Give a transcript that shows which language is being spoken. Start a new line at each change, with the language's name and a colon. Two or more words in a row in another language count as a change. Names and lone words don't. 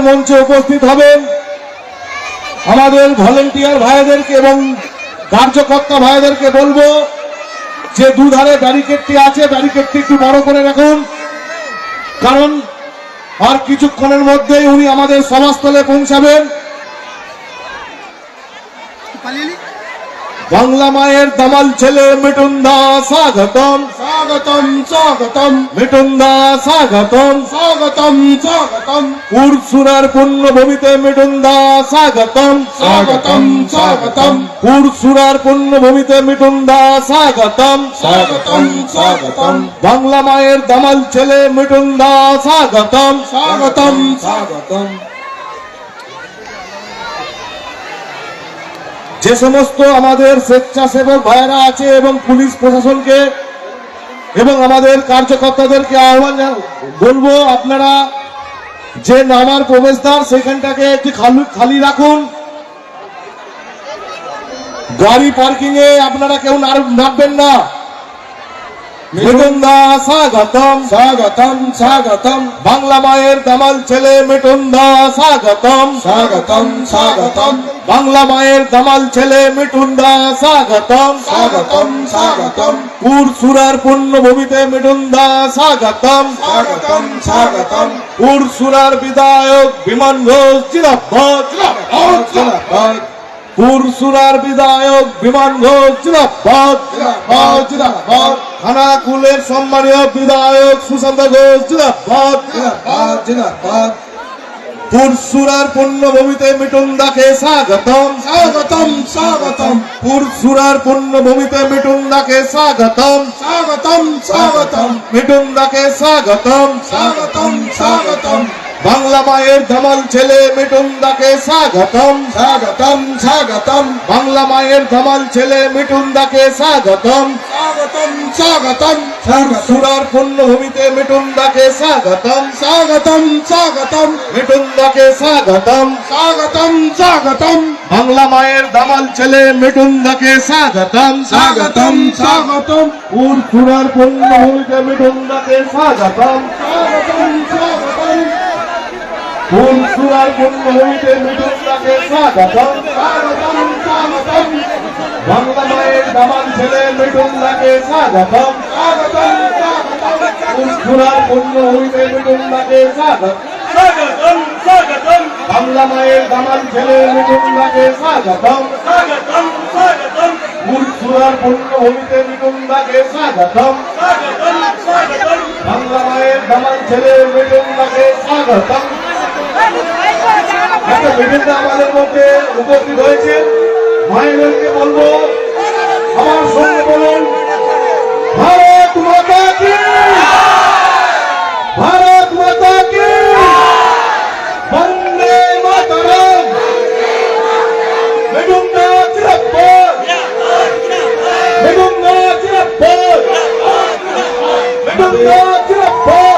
Bangla: মঞ্চে উপস্থিত হবেন আমাদের ভলেন্টিয়ার ভাইদেরকে এবং কার্যকর্তা ভাইদেরকে বলবো যে দুধারে ব্যারিকেডটি আছে ব্যারিকেডটি একটু বড় করে রাখুন কারণ আর কিছুক্ষণের মধ্যেই উনি আমাদের সভাস্থলে পৌঁছাবেন বাংলা মায়ের দামাল ছেলে মিটুন্দা স্বাগতম স্বাগতম স্বাগতম মিটুন্দা স্বাগতম স্বাগতম স্বাগতম পুরসুরার পুণ্যভূমিতে মিটুন্দা স্বাগতম স্বাগতম স্বাগতম পুরসুরার পুণ্যভূমিতে মিটুন্দা স্বাগতম স্বাগতম স্বাগতম বাংলা মায়ের দামাল ছেলে মিটুন্দা স্বাগতম স্বাগতম স্বাগতম যে সমস্ত আমাদের স্বেচ্ছাসেবক ভাইয়েরা আছে এবং পুলিশ প্রশাসনকে এবং আমাদের কার্যকর্তাদেরকে আহ্বান বলবো আপনারা যে নামার প্রবেশদ্বার সেখানটাকে একটি খালি রাখুন গাড়ি পার্কিং এ আপনারা কেউ নামবেন না মিটুন্দা স্বাগতম স্বাগতম স্বাগতম বাংলা মায়ের দামাল ছেলে মিটুন্দা স্বাগতম স্বাগতম স্বাগতম বাংলা মায়ের দামাল ছেলে মিটুন্দা স্বাগতম স্বাগতম স্বাগতম পুরসুরার পুণ্যভূমিতে মিটুন্দা স্বাগতম স্বাগতম স্বাগতম পুরসুরার বিধায়ক বিমান ঘোষ জিন্দাবাদ জিন্দাবাদ জিন্দাবাদ পুরসুরার বিধায়ক বিমান ঘোষ জিন্দাবাদ জিন্দাবাদ জিন্দাবাদ খানাকুলের সম্মানীয় বিধায়ক সুশান্ত ঘোষ জিন্দাবাদ জিন্দাবাদ জিন্দাবাদ পুরসুরার পুণ্যভূমিতে মিটুন্দাকে স্বাগতম স্বাগতম স্বাগতম পুরসুরার পুণ্যভূমিতে মিটুন্দাকে স্বাগতম স্বাগতম স্বাগতম মিটুন্দাকে স্বাগতম স্বাগতম স্বাগতম বাংলা বাংলা মায়ের ধামাল ছেলে মিঠুনদাকে স্বাগতম স্বাগতম স্বাগতম বাংলা মায়ের ধামাল ছেলে মিঠুনদাকে স্বাগতম স্বাগতম স্বাগতম সুরার পুণ্যভূমিতে মিঠুনদাকে স্বাগতম স্বাগতম স্বাগতম মিঠুনদাকে স্বাগতম স্বাগতম স্বাগতম বাংলা মায়ের ধামাল ছেলে মিঠুনদাকে স্বাগতম স্বাগতম স্বাগতম সুরার পুণ্যভূমিতে মিঠুনদাকে স্বাগতম স্বাগতম স্বাগতম সুরার পুণ্যভূমিতে মিঠুনদাকে স্বাগতম স্বাগতম স্বাগতম বাংলা মায়ের ধামাল ছেলে মিঠুনদাকে স্বাগতম স্বাগতম স্বাগতম সুরার পুণ্যভূমিতে মিঠুনদাকে স্বাগতম স্বাগতম স্বাগতম বাংলা মায়ের ধামাল ছেলে মিঠুনদাকে স্বাগতম স্বাগতম স্বাগতম সুরার পুণ্যভূমিতে মিঠুনদাকে স্বাগতম স্বাগতম স্বাগতম বাংলা মায়ের ধামাল ছেলে মিঠুনদাকে স্বাগতম। একটা মিঠুনদা আমাদের মধ্যে উপস্থিত হয়েছে, মায়েদেরকে বলবো আমার সঙ্গে বলুন
Hindi: भारत माता की, भारत माता की,
Bangla: বন্দে মাতরম, মিঠুনদা জিন্দাবাদ, মিঠুনদা জিন্দাবাদ, মিঠুনদা জিন্দাবাদ।